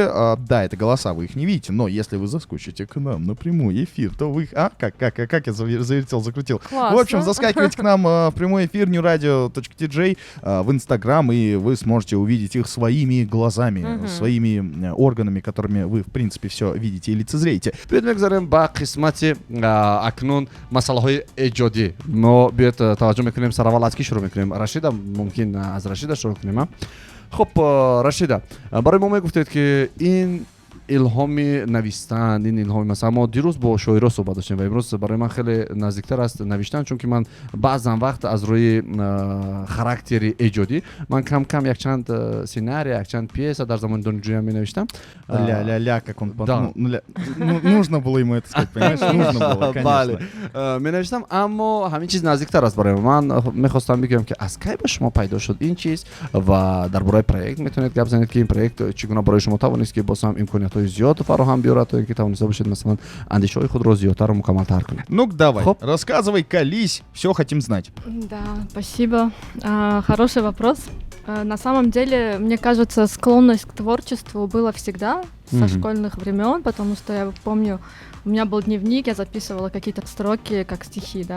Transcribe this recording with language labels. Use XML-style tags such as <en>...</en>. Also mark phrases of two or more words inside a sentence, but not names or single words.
<ru>Да, это голоса, вы их не видите, но если вы заскочите к нам на прямой эфир, то вы их... Как я завертел, закрутил. Классно. В общем, заскакивайте к нам в прямой эфир newradio.tj в Инстаграм, и вы сможете увидеть их своими глазами, своими органами, которыми вы, в принципе, все видите и лицезреете.</ru> <tg>биёед мегзарем ба қисмати акнун масъалаҳои эҷодӣ. мо биёед таваҷҷӯҳ мекунем сараввал аз ки шурӯъ мекунем? Рашида, мумкин аз Рашида шурӯъ кунем? хуб, Рашида, барои мо мегуфтед ки ин илҳоми навистан, ин илҳоми масалан мо дирӯз бо шоиро суҳбат доштем ва имрӯз барои ман хеле наздиктар аст навиштан, чунки ман баъзан вақт аз рӯи характери эҷодӣ ман кам якчанд сценарий, якчанд пьеса дар замони донишҷӯям менавиштам.</tg> <ru>Ля-ля-ля, как он... Да. Нужно было ему это сказать, понимаешь? Нужно было,</ru> <tg>бале,</tg> <ru>конечно.</ru> <tg>менавиштам, аммо ҳамин чиз наздиктар аст барои ман. Мехостам бигӯям ки аз кай ба шумо пайдо шуд ин чиз ва дар бораи проект метавонед гап занед ки ин проект чӣ гуна барои шумо тавонист ки боз ҳам имкониятҳои зиёд фароҳам биёрад, то ин ки тавониста бошед масалан андешаҳои худро зиёдтару мукаммалтар кунед.</tg> <ru>Ну-ка, давай, Хоп. рассказывай, колись, все хотим знать. Да, спасибо. Хороший вопрос. На самом деле, мне кажется, склонность к творчеству была всегда со школьных времен, потому что я помню, у меня был дневник, я записывала какие-то строки, как стихи, да.</ru>